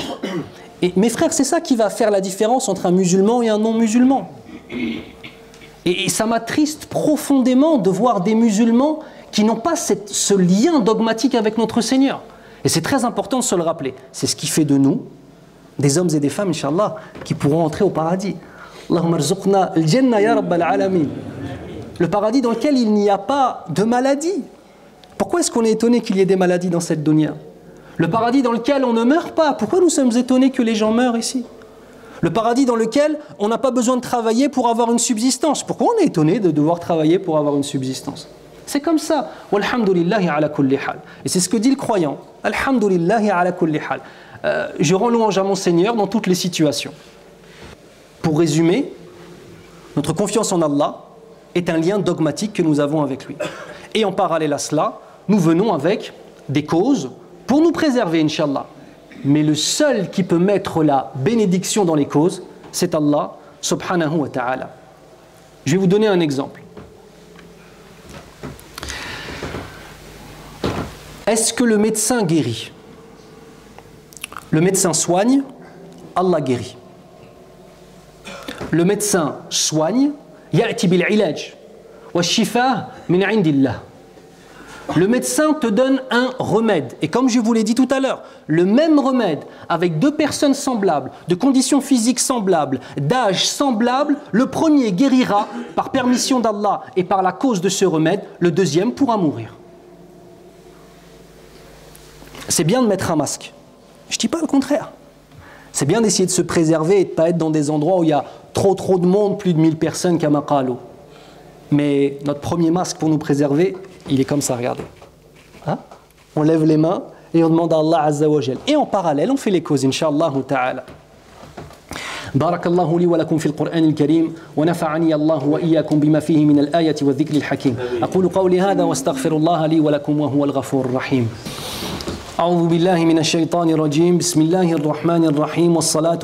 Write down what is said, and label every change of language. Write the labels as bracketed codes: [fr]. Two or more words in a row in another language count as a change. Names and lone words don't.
[fr] Et mes frères, c'est ça qui va faire la différence entre un musulman et un non-musulman. Et ça m'attriste profondément de voir des musulmans qui n'ont pas ce lien dogmatique avec notre Seigneur. Et c'est très important de se le rappeler. C'est ce qui fait de nous des hommes et des femmes, Inch'Allah, qui pourront entrer au paradis. [ar] اللهم ارزقنا الجنة يا رب العالمين. [fr] Le paradis dans lequel il n'y a pas de maladie. Pourquoi est-ce qu'on est étonné qu'il y ait des maladies dans cette dunya? Le paradis dans lequel on ne meurt pas. Pourquoi nous sommes étonnés que les gens meurent ici? Le paradis dans lequel on n'a pas besoin de travailler pour avoir une subsistance. Pourquoi on est étonné de devoir travailler pour avoir une subsistance? C'est comme ça. [ar] والحمد لله على كل حال. [fr] Et c'est ce que dit le croyant. [ar] الحمد لله على كل حال. [fr] Je rends louange à mon Seigneur dans toutes les situations. Pour résumer, notre confiance en Allah est un lien dogmatique que nous avons avec lui. Et en parallèle à cela, nous venons avec des causes pour nous préserver, Inch'Allah. Mais le seul qui peut mettre la bénédiction dans les causes, c'est Allah [ar] سبحانه وتعالى. [fr] Je vais vous donner un exemple. Est-ce que le médecin guérit? Le médecin soigne, Allah guérit. Le médecin soigne, [ar] يأتي بالعلاج والشفاء من عند الله. [fr] Le médecin te donne un remède. Et comme je vous l'ai dit tout à l'heure, le même remède avec deux personnes semblables, de conditions physiques semblables, d'âge semblable, le premier guérira par permission d'Allah et par la cause de ce remède, le deuxième pourra mourir. C'est bien de mettre un masque. Je ne dis pas le contraire. C'est bien d'essayer de se préserver et de ne pas être dans des endroits où il y a trop de monde, plus de 1000 personnes [ar] كما قالوا. [fr] Mais notre premier masque pour nous préserver, il est comme ça, regardez. Hein? On lève les mains et on demande à Allah [ar] عز وجل. [fr] Et en parallèle, on fait les causes, [ar] إن شاء الله تعالى. بارك الله لي ولكم في القرآن الكريم ونفعني الله وإياكم بما فيه من الآية والذكر الحكيم أقول قولي هذا واستغفر الله لي ولكم وهو الغفور الرحيم أعوذ بالله من الشيطان الرجيم بسم الله الرحمن الرحيم والصلاة